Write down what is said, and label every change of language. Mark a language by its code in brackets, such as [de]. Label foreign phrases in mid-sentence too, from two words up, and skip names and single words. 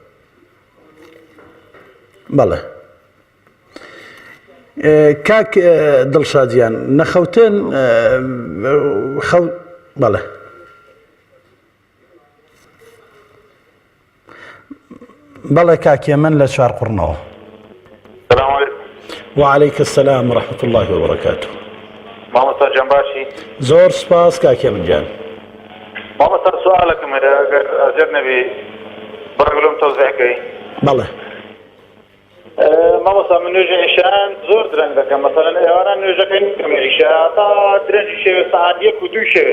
[ckb] بەڵێ کاک دڵشادیان نەخەوتن بەڵێ بەڵێ کاکیە من لە چوار قوڕنەوە. [ar] سلام علیکم. وعلیکم السلام ورحمة الله وبركاته. [ckb] مامۆستا جان باشی؟ زۆر سپاس کاکیە من گیان. مامۆستا سوالەکەم هەیە ئەگەر ئەجەر نەبی بڕگلوم تەوزیحکەی. بەڵێ. مامۆستا من نوێژی عیشایان زۆر درەنگ دەکەم. مەسەلەن ئێواران نوێژەکەی نکەم عیشا تا درەنجی شەوێ سەعات 1 و 2 شەوێ.